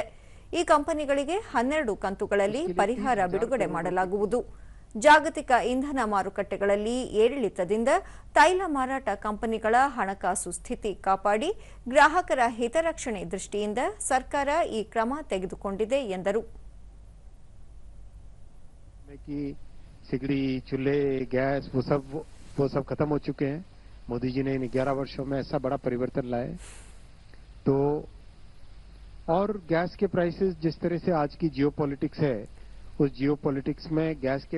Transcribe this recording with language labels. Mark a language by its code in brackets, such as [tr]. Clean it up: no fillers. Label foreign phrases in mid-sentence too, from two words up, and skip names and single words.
[kn] ಈ ಕಂಪನಿಗಳಿಗೆ 12 ಕಂತುಗಳಲ್ಲಿ ಪರಿಹಾರ ಬಿಡುಗಡೆ ಮಾಡಲಾಗುವುದು. ಜಾಗತಿಕ ಇಂಧನ ಮಾರುಕಟ್ಟೆಗಳಲ್ಲಿ ಏರಿಳಿತದಿಂದ ತೈಲ ಮಾರಾಟ ಕಂಪನಿಗಳ ಹಣಕಾಸು ಸ್ಥಿತಿ ಕಾಪಾಡಿ ಗ್ರಾಹಕರ ಹಿತರಕ್ಷಣೆ ದೃಷ್ಟಿಯಿಂದ ಸರ್ಕಾರ ಈ ಕ್ರಮ ತೆಗೆದುಕೊಂಡಿದೆ ಎಂದರು. [hi] कि सिगड़ी, चूल्हे, गैस वो सब खत्म हो चुके हैं. मोदी जी ने इन 11 वर्षों में ऐसा बड़ा परिवर्तन लाए. तो और गैस के प्राइसेस जिस तरह से आज की जियोपॉलिटिक्स है, उस जियोपॉलिटिक्स में गैस के